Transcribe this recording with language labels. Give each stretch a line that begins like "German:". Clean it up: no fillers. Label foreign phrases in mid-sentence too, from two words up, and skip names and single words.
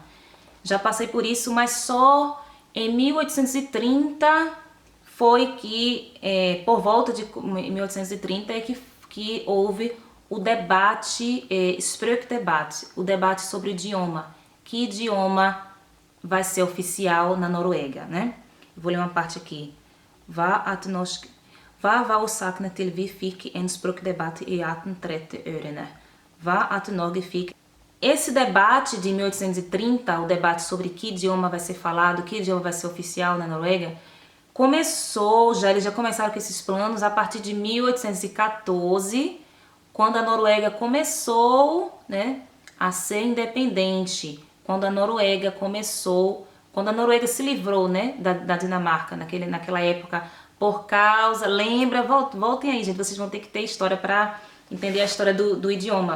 Portuguese: Já passei por isso, mas só em 1830 foi que, por volta de 1830, que houve o debate, Språkdebatt, o debate sobre o idioma. Que idioma vai ser oficial na Noruega, né? Vou ler uma parte aqui.
Norwegian: Hva årsakene til vi fikk en språkdebatt i 1830-årene? Hva at Norge fikk.
Portuguese: Esse debate de 1830, o debate sobre que idioma vai ser falado, que idioma vai ser oficial na Noruega, eles já começaram com esses planos a partir de 1814, quando a Noruega começou, né, a ser independente, quando a Noruega se livrou, né, da Dinamarca naquela época, por causa, lembra, voltem aí, gente, vocês vão ter que ter história para entender a história do idioma.